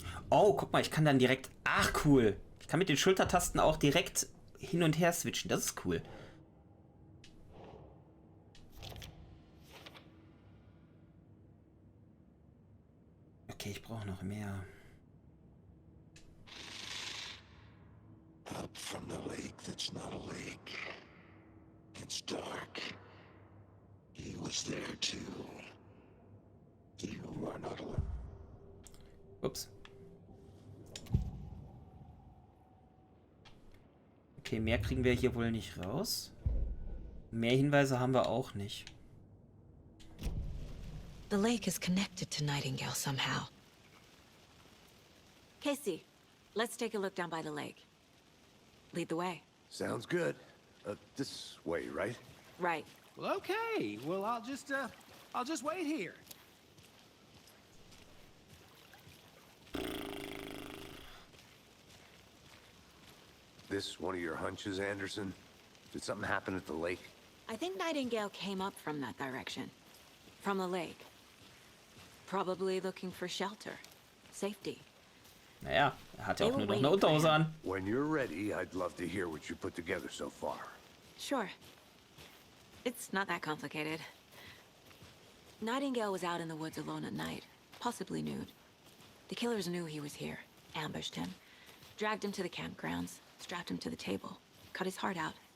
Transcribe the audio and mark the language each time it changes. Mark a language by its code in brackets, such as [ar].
[de] Oh, guck mal, ich kann dann direkt... Ach, cool. Ich kann mit den Schultertasten auch direkt hin und her switchen. Das ist cool. Okay, ich brauche noch mehr. [en] Up from the lake that's not a lake. It's dark. He was there too. You are not alone. [de] Ups. Okay, mehr kriegen wir hier wohl nicht raus. Mehr Hinweise haben wir auch nicht. [en] The lake is connected to Nightingale somehow. Casey, let's take a look down by the lake. Lead the way. Sounds good. This way, right? Right. Well, okay. Well, I'll just wait here. This one of your hunches, Anderson? Did something happen at the lake? I think Nightingale came up from that direction. From the lake. Probably looking for shelter. Safety. [de] Naja, er hat ja auch nur noch eine Unterhose an. [en] When you're ready, I'd love to hear what you put together so far. Sure. It's not that complicated. Nightingale was out in the woods alone at night, possibly nude. The killers knew he was here, ambushed him, dragged him to the campgrounds, strapped him to the table, cut his heart out.